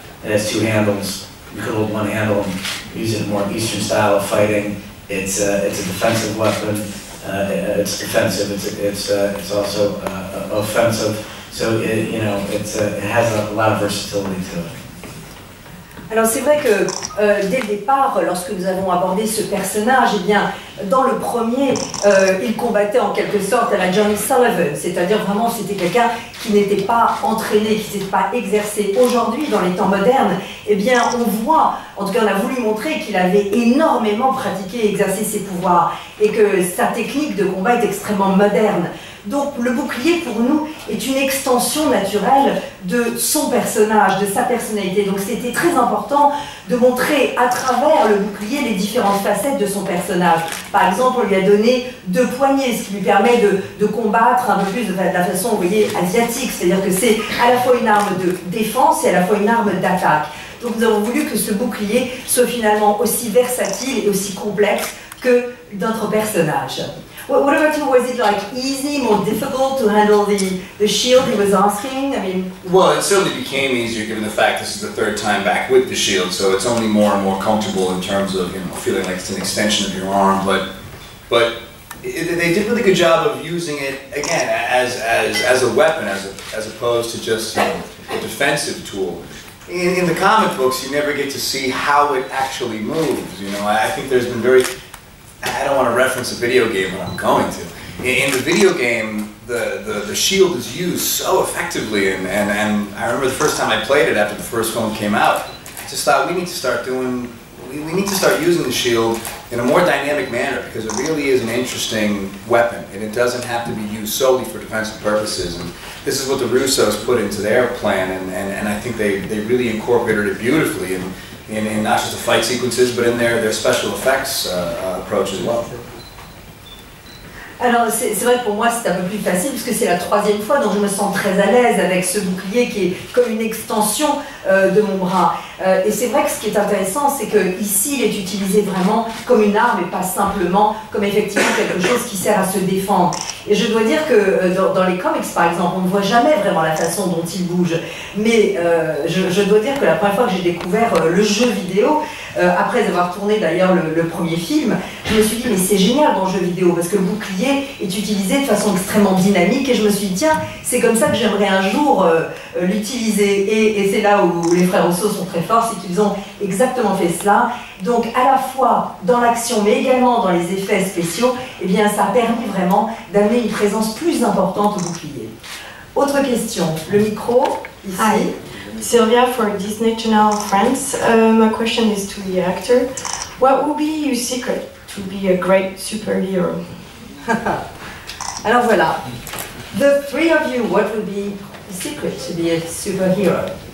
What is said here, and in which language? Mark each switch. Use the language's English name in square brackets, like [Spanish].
[English] It has two handles. You could hold one handle and use it more Eastern style of fighting. It's a defensive weapon. It's defensive. It's also offensive. So it has a lot of versatility to it. [French] Alors c'est vrai que dès le départ, lorsque nous avons abordé ce personnage, eh bien, dans le premier, il combattait en quelque sorte à la Johnny Sullivan, c'est-à-dire vraiment c'était quelqu'un qui n'était pas entraîné, qui n'était pas exercé. Aujourd'hui, dans les temps modernes, eh bien, on voit, en tout cas on a voulu montrer qu'il avait énormément pratiqué et exercé ses pouvoirs et que sa technique de combat est extrêmement moderne. Donc le bouclier pour nous est une extension naturelle de son personnage, de sa personnalité. Donc c'était très important de montrer à travers le bouclier les différentes facettes de son personnage. Par exemple, on lui a donné 2 poignets, ce qui lui permet de combattre un peu plus de la façon, vous voyez, asiatique. C'est-à-dire que c'est à la fois une arme de défense et à la fois une arme d'attaque. Donc nous avons voulu que ce bouclier soit finalement aussi versatile et aussi complexe que notre personnage. [English] What about you? Was it like easy, more difficult to handle the shield he was asking? I mean, well, it certainly became easier given the fact this is the 3rd time back with the shield, so it's only more and more comfortable in terms of feeling like it's an extension of your arm. But they did a really good job of using it again as a weapon, as opposed to just a defensive tool. In the comic books, you never get to see how it actually moves. I think there's been I don't want to reference a video game, but I'm going to. In the video game, the shield is used so effectively, and I remember the first time I played it after the first film came out, I just thought we need to start using the shield in a more dynamic manner, because it really is an interesting weapon, and it doesn't have to be used solely for defensive purposes. And this is what the Russos put into their plan, and I think they really incorporated it beautifully in not just the fight sequences, but in their special effects approach as well. [French] Alors c'est vrai que pour moi c'est un peu plus facile puisque c'est la 3e fois, donc je me sens très à l'aise avec ce bouclier qui est comme une extension de mon bras. Et c'est vrai que ce qui est intéressant, c'est qu'ici il est utilisé vraiment comme une arme et pas simplement comme effectivement quelque chose qui sert à se défendre. Et je dois dire que dans les comics par exemple, on ne voit jamais vraiment la façon dont il bouge. Mais je dois dire que la première fois que j'ai découvert le jeu vidéo, après avoir tourné d'ailleurs le premier film, je me suis dit mais c'est génial dans le jeu vidéo parce que le bouclier est utilisé de façon extrêmement dynamique et je me suis dit tiens, c'est comme ça que j'aimerais un jour l'utiliser et c'est là où les frères Russo sont très forts, c'est qu'ils ont exactement fait cela. Donc à la fois dans l'action mais également dans les effets spéciaux, eh bien ça a permis vraiment d'amener une présence plus importante au bouclier. Autre question, le micro ici. [English] Hi. Sylvia for Disney Channel France. My question is to the actor. What would be your secret to be a great superhero? [French] Alors voilà, [English] the 3 of you, what would be the secret to be a superhero?